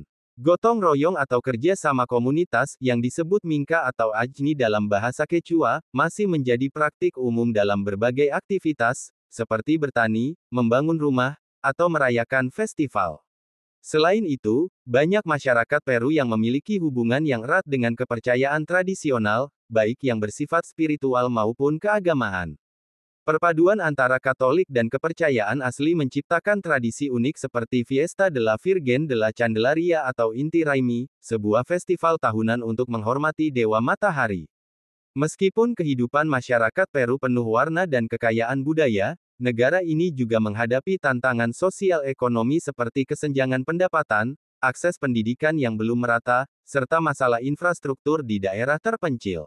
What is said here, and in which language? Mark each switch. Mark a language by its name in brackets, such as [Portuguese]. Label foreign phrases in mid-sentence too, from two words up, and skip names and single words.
[Indonesian] Gotong royong atau kerja sama komunitas, yang disebut Minka atau Ajni dalam bahasa Quechua, masih menjadi praktik umum dalam berbagai aktivitas, seperti bertani, membangun rumah, atau merayakan festival. Selain itu, banyak masyarakat Peru yang memiliki hubungan yang erat dengan kepercayaan tradisional, baik yang bersifat spiritual maupun keagamaan. Perpaduan antara Katolik dan kepercayaan asli menciptakan tradisi unik seperti Fiesta de la Virgen de la Candelaria atau Inti Raymi, sebuah festival tahunan untuk menghormati Dewa Matahari. Meskipun kehidupan masyarakat Peru penuh warna dan kekayaan budaya, negara ini juga menghadapi tantangan sosial ekonomi seperti kesenjangan pendapatan, akses pendidikan yang belum merata, serta masalah infrastruktur di daerah terpencil.